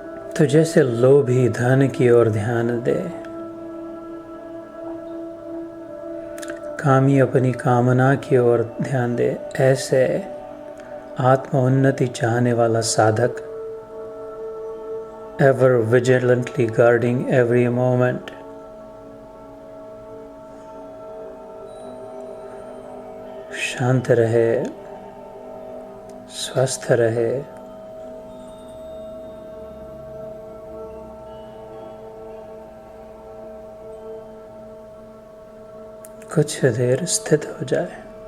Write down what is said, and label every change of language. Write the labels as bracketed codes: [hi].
[hi] तो जैसे लोभी धन की ओर ध्यान दे, कामी अपनी कामना की ओर ध्यान दे, ऐसे आत्म उन्नति चाहने वाला साधक [en] ever vigilantly guarding every moment. [hi] शांत रहे, स्वस्थ रहे, कुछ देर स्थित हो जाए।